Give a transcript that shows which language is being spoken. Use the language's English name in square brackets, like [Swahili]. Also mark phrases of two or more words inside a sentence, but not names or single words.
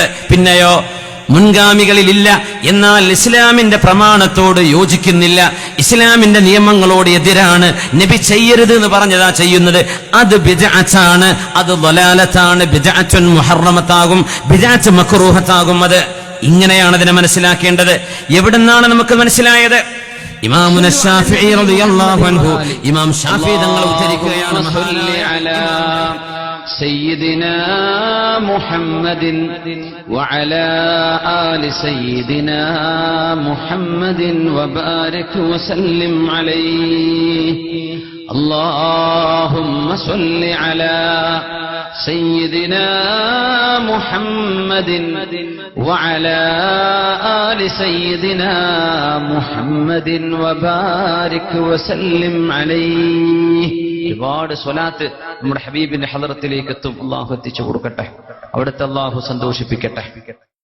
[Malayalam] പിന്നെയോ മുൻഗാമികളിലില്ല, എന്നാൽ ഇസ്ലാമിന്റെ പ്രമാണത്തോട് യോജിക്കുന്നില്ല, ഇസ്ലാമിന്റെ നിയമങ്ങളോട് എതിരാണ്, നബി ചെയ്യരുത് എന്ന് പറഞ്ഞതാ ചെയ്യുന്നത്, അത് ബിദ്അത്താണ്, അത് ളലാലത്താണ്, ബിദ്അത്തുൻ മുഹറമത്താകും, ബിദ്അത്ത് മക്റൂഹത്താകും. അത് ഇങ്ങനെയാണ് അതിനെ മനസ്സിലാക്കേണ്ടത്. എവിടുന്നാണ് നമുക്ക് മനസ്സിലായത്? ഇമാമുന ശാഫിഈ [Arabic] رضي الله عنه, [Malayalam] ഇമാം ശാഫിഈ തങ്ങൾ ഉദ്ധരിക്കുകയാണ്, [Arabic] سيدنا محمد وعلى آل سيدنا محمد وبارك وسلم عليه. اللهم صل على سيدنا محمد وعلى آل سيدنا محمد وبارك وسلم عليه. [Malayalam] ഒരുപാട് സ്വലാത്ത് നമ്മുടെ ഹബീബിന്റെ ഹളറത്തിലേക്ക് എത്തും. അള്ളാഹു എത്തിച്ചു കൊടുക്കട്ടെ, അവിടുത്തെ അള്ളാഹു സന്തോഷിപ്പിക്കട്ടെ.